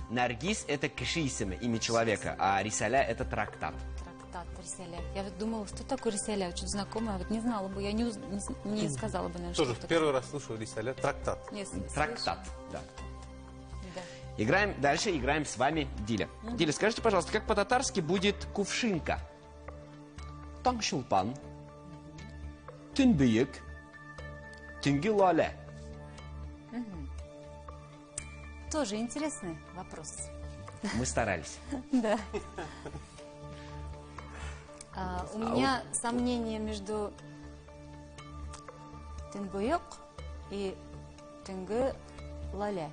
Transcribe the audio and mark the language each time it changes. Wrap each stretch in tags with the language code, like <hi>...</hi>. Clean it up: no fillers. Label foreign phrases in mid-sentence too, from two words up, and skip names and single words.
<ru>Наргиз – это кшисим, имя человека, а рисаля – это трактат. Трактат Рисаля. Я вот думала, что такое Рисаля, что-то знакомое, а вот не знала бы, я не сказала бы, наверное, Тоже что в первый раз слушаю рисаля. Трактат. такое. Нет, Трактат, да. Да. Играем дальше, играем с вами Диля. Диля, скажите, пожалуйста, как по-татарски будет кувшинка?</ru> <tt>Таңшулпан, төнбөек, төнге лале.</tt> <ru>Тоже интересный вопрос. Мы старались. Да. У меня сомнение между Тынбуйок и</ru> <tt>Тынгы Лаля.</tt>